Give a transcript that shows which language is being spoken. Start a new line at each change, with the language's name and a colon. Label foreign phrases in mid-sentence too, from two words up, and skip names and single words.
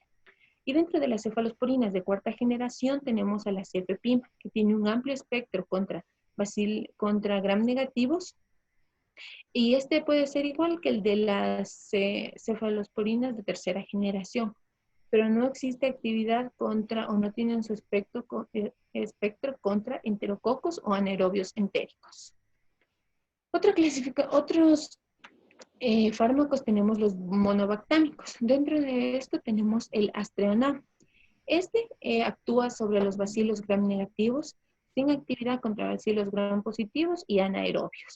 Spanish: Y dentro de las cefalosporinas de cuarta generación tenemos a la cefepima, que tiene un amplio espectro contra gram negativos. Y este puede ser igual que el de las cefalosporinas de tercera generación, pero no existe actividad no tienen su espectro contra enterococos o anaerobios entéricos. Otros fármacos tenemos los monobactámicos. Dentro de esto tenemos el Astreonam. Actúa sobre los bacilos gram negativos sin actividad contra bacilos gram positivos y anaerobios.